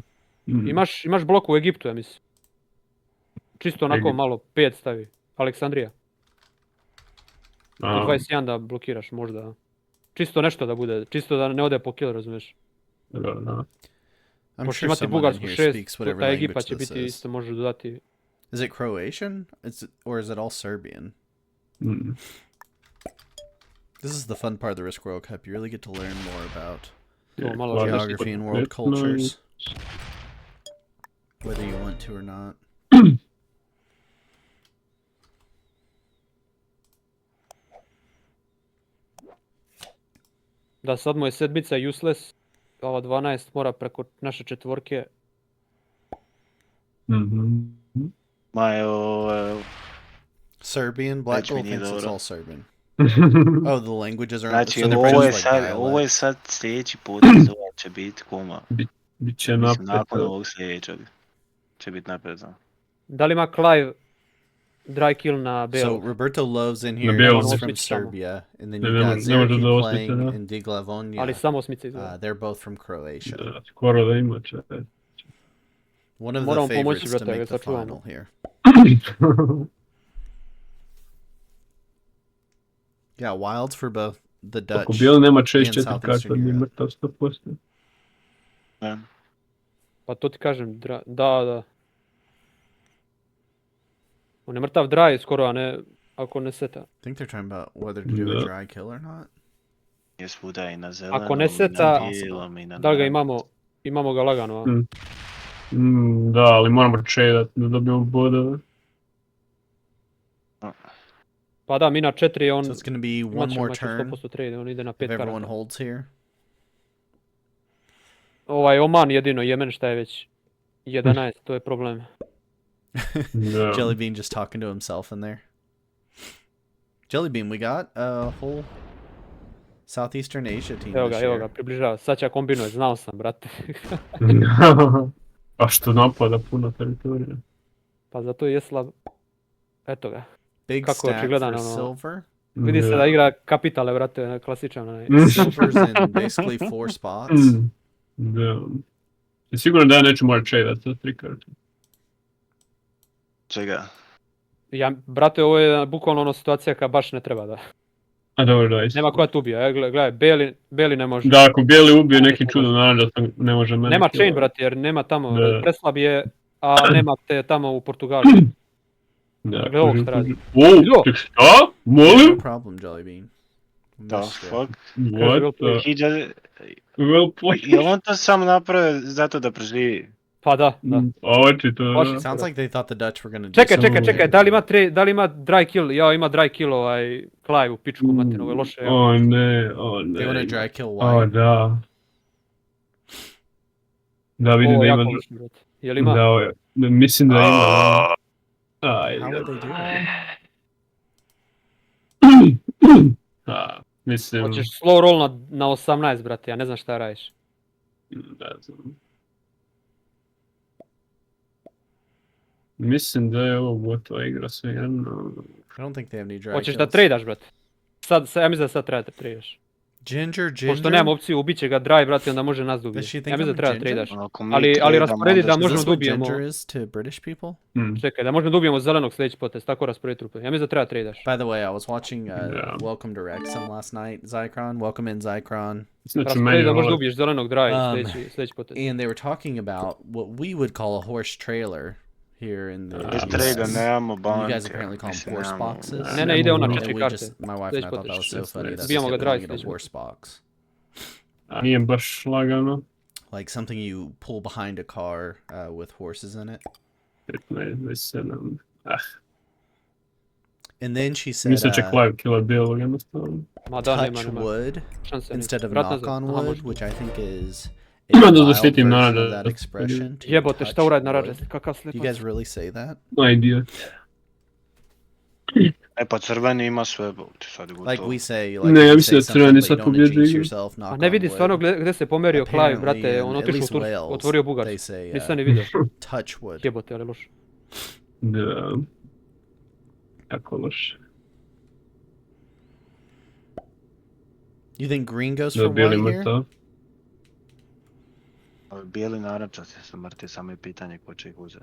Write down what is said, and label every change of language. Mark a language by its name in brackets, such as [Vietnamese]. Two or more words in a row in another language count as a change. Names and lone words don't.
[Croatian] Imaš blok u Egiptu, ja mislim. Čisto onako malo 5 stavi. Aleksandrija. Tu 21 da blokiraš možda. Čisto nešto da bude, čisto da ne ode po kill, razumiješ? Da. [English] I'm [Croatian] Možeš [English] sure [Croatian] imati [English] someone in [Croatian] Bugarsku [English] here 6, speaks whatever [Croatian] a Egipat [English] language [Croatian] će [English] this [Croatian] biti [English] is. [Croatian] isto, možeš dodati. [English] Is it Croatian? Or is it all Serbian? This is the fun part of the Risk World Cup. You really get to learn more about geography and world cultures. Whether you want to or not. [Croatian] Da, sad mu je sedmica useless. Ova 12 mora preko naše četvorke. [English] My Serbian? Black [Croatian] Znači mi [English] Bull [Croatian] nije [English] thinks it's [Croatian] dobro. [English] all Serbian. Oh, the languages are... [Croatian] Znači, [English] so they're [Croatian] ovo je [English] British, like, [Croatian] sad, [English] dialect. [Croatian] ovo je sad sljedeći potez, ovo će biti kuma. Biće Mislim, nakon napet. ovog sljedećeg će biti napredno. Da li ima Clive [English] dry kill [Croatian] na [English] So [Croatian] belog? [English] Roberto Love's in here. Bill. He's from [Croatian] Osmić tamo. [English] Serbia. And then [Croatian] Ne, [English] you [Croatian] ne [English] got [Croatian] može da Zerki osmice, [English] playing [Croatian] da. [English] in Diglavonja. [Croatian] Ali samo osmice izgleda. [English] They're both from Croatia. [Croatian] Da, skoro da ima čekaj. [English] One of [Croatian] Moramo [English] the [Croatian] pomoći, [English] favorites to [Croatian] brate, [English] make the [Croatian] da čuvamo. [English] final here. Yeah, Wilds for both the Dutch. [Croatian] Ako bijeli nema [English] and 6-4 Southeastern [Croatian] karta, nije [English] Europe. [Croatian] mrtav 100%. Ne? Pa to ti kažem, da. On je mrtav dry skoro, a ne ako ne seta. [English] I think they're talking about whether to do a dry kill or not. [Croatian] Je svuda i na zelenom, Ako ne i seta, na bijelom, i na... da li ga imamo ga lagano, a? Da, ali moramo tradat da dobijemo bodove. Pa da, mi na 4 on... [English] So it's going to be one [Croatian] imat će [English] more turn [Croatian] 100% trade, on ide na 5 [English] if everyone [Croatian] karata. [English] holds here. [Croatian] Ovaj Oman jedino, Jemen šta je već 11, to je problem. Da. [English] Jellybean just talking to himself in there. Jellybean, we got a whole Southeastern Asia team [Croatian] Evo [English] this [Croatian] ga, [English] year. [Croatian] približava. Sad će kombinuje, znao sam, brate. A što napada puno teritorija. Pa zato je slab. Eto ga. [English] Big [Croatian] Kako [English] stack [Croatian] očigledan, [English] for [Croatian] ono, [English] silver. [Croatian] Vidi se da igra kapitale, brate, klasičan. [English] Silver's in basically 4 spots. [Croatian] Da. I sigurno da ja neću morat tradat sa 3 karte. Čega? Ja, brate, ovo je bukvalno ono situacija kad baš ne treba da. A dobro, da, isto. Nema koja tu ubija, gledaj, Beli ne može. Da, ako bijeli ubije nekim čudom naravno da ne može mene. Nema chain, kilovat. brate, jer nema tamo, Da. preslab je, a nema te tamo u Portugalu. Da, Gle ovog šta radi. Wow, tek šta? [English] No [Croatian] Molim? [English] problem, Jellybean. The Missed it. fuck? What the... He just... Well played. [Croatian] Je on to samo napravio zato da preživi? Pa da. Očito, Baš- da. [English] Sounds like they thought the Dutch were going to do [Croatian] Čekaj, da li ima [English] dry kill? [Croatian] Ja, ima [English] dry kill [Croatian] ovaj Clive u pičku matinu, ovo je loše. Ja. O ne. [English] They want to dry kill [Croatian] O [English] white. [Croatian] da. Da, vidim Ovo da je ima... jako loše, brate. Jel ima? Mislim da ima. Ajde. [English] How would they do it? [Croatian] Mislim... Hoćeš [English] slow roll [Croatian] na 18, brate, ja ne znam šta radiš. Ne znam. Mislim da je ovo gotova igra sve jedno. [English] I don't think they have any dry [Croatian] Hoćeš da [English] kills. [Croatian] tradaš, brate. Ja mislim da sad treba da tradaš. Ginger. Pošto nemam opciju, ubit će ga dry, brate, onda može nas da ubije. [English] Does she think [Croatian] Ja mislim [English] I'm [Croatian] da treba [English] ginger? [Croatian] tradaš. Ako mi Ali tradamo, rasporedi da onda [English] Is [Croatian] možemo [English] this [Croatian] da [English] what [Croatian] ubijemo. [English] ginger is to British people? [Croatian] Čekaj, da možemo da ubijemo zelenog sljedeći potez, tako rasporedi trupe. Ja mislim da treba tradaš. [English] By the way, I was watching Yeah. Welcome to Wrexham last night. Zycron, welcome in Zycron. [Croatian] Znači Rasporedi meni da možeš da ovo... ubiješ zelenog dry sljedeći potez. [English] And they were talking about what we would call a horse trailer here in the [Croatian] Bez Um, trada nemamo [English] You [Croatian] banke. [English] guys apparently call them horse boxes. [Croatian] Ne, ide ona [English] And [Croatian] četiri [English] we [Croatian] karte. [English] just, my wife and I [Croatian] Sljedeći [English] thought that was so [Croatian] potez. [English] funny. That's [Croatian] Ubijamo [English] just [Croatian] ga [English] calling [Croatian] dry [English] it a [Croatian] sljedeći [English] horse box. [Croatian] Nije baš lagano. [English] Like something you pull behind a car with horses in it. 15, 27. And then she said, [Croatian] Mislim će Clive killa bijelog jednostavno. Ma da, [English] touch [Croatian] nema. [English] wood [Croatian] Šanse [English] instead of [Croatian] Vrat [English] knock [Croatian] nazad. [English] on [Croatian] Aha, [English] wood, [Croatian] može. [English] which I think is a [Croatian] Ima da [English] mild [Croatian] zaštitim [English] version [Croatian] naravno [English] of that [Croatian] da- [English] expression. to [Croatian] Jebote, [English] touch [Croatian] šta uradi na [English] wood. [Croatian] rađe? Kakav [English] Do you [Croatian] slepac. [English] guys really say that? [Croatian] Ma idiot. E pa crveni ima sve, sad je gotovo. [English] Like we say, like [Croatian] Ne, ja [English] we [Croatian] mislim [English] say [Croatian] da crveni [English] something, [Croatian] sad [English] but you don't [Croatian] pobjeđuju [English] jinx [Croatian] igru. [English] yourself, knock [Croatian] A ne [English] on [Croatian] vidi [English] wood. [Croatian] stvarno gdje se pomerio Clive, [English] Apparently, [Croatian] brate, on [English] at [Croatian] otišao u [English] least [Croatian] Tursku, [English] Wales, [Croatian] otvorio Bugarsku. [English] they say, [Croatian] Nisam ni vidio. touch wood. Jebote, ali loše. Da. Jako loše. [English] You think green goes [Croatian] Da [English] for [Croatian] bijeli [English] white here? [Croatian] mrtav. Bijeli narančasti su mrtvi, samo je pitanje ko će ih uzeti.